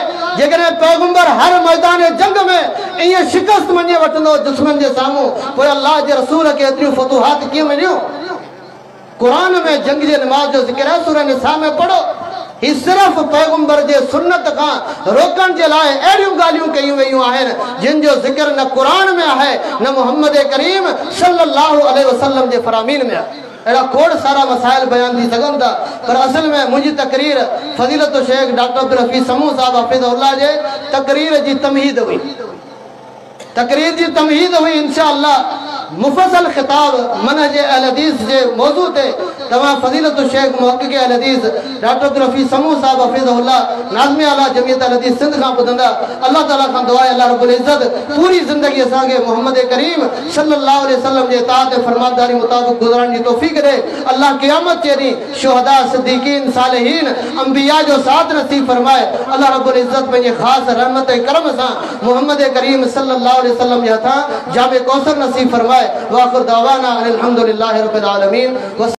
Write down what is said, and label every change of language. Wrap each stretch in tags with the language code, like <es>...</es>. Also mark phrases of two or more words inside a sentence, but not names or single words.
<sd>जेकॾहिं पैगंबर हर मैदान जंग में ईअं शिकस्त मञे वठंदो दुश्मन जे साम्हूं, पोइ अल्लाह जे रसूल खे एतिरियूं फतूहात कीअं मिलियूं? क़ुरान में जंग जे निमाज़ जो ज़िक्र आहे, सूरह निसा में पढ़ो। ही सिर्फ पैगंबर जे सुन्नत का रोकण के लाए अड़ियों गालियों कई वयूं आहिनि जिन जो जिक्र न कुरान में है न मोहम्मद करीम</sd> <ar>صلى الله عليه وسلم</ar> <sd>जे फरामीन में है। अड़ा खोड़ सारा मसाइल बयान थी सघन था पर असल में मुझी तकरीर फजीलत शेख डॉक्टर अब्दुल हफीज़ समूह साहब हफिज़हुल्लाह जे तकरीर जी तमहीद हुई। तकरीर जी तमहीद हुई इंशाअल्लाह मुफसल खिताब मनहज अहल हदीस जे मौजू ते तमाम फजीलत शेख मुहक्किक अहल हदीस डॉक्टर अब्दुल हफीज़ समूह साहब हफिज़हुल्लाह नाज़िम आला जमीयत अहल हदीस सिंध का ॿुधंदा। अल्लाह ताला खां दुआ है</sd> <ar>الله رب العزة</ar> <sd>पूरी ज़िंदगी असांखे मोहम्मद करीम</sd> <ar>صلى الله عليه وسلم</ar> <sd>जे इताअत फरमाबरदारी मुताबिक गुज़ारण जी तौफ़ीक़ दे। अल्लाह क़यामत जे ॾींहुं शुहदा सिद्दीक़ीन सालिहीन अंबिया जो साथ नसीब फरमाए।</sd> <ar>الله رب العزة</ar> <sd>पंहिंजे ख़ासि रहमत ऐं करम सां मोहम्मद करीम</sd> <ar>صلى الله عليه وسلم</ar> <sd>जे हथां जामे कौसर नसीब फरमाए।</sd> <ar>وآخر دعوانا أن الحمد لله رب العالمين.</ar>